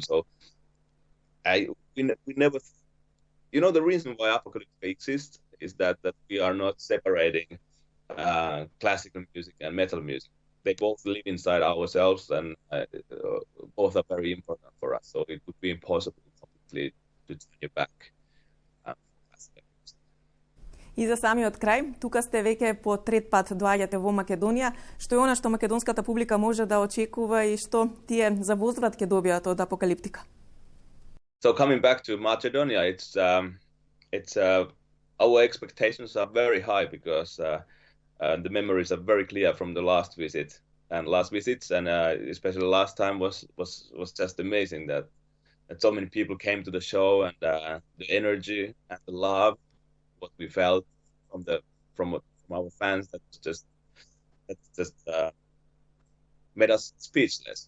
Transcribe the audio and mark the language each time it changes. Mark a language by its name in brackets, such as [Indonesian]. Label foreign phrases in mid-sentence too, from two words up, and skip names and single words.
[English] So we never, you know, the reason why Apokaliptika exists is that we are not separating classical music and metal music. They both live inside ourselves, and both are very important for us. So it would be impossible completely to turn it back. [Macedonian] И за самиот крај, тука сте веќе по трет пат доаѓате во Македонија. Што е она што македонската публика може да очекува и што тие за возврат ќе добијат од Апокалиптика? [English] So coming back to Macedonia, it's our expectations are very high because the memories are very clear from the last visits, and especially last time was just amazing that so many people came to the show, and the energy and the love what we felt from our fans that just made us speechless.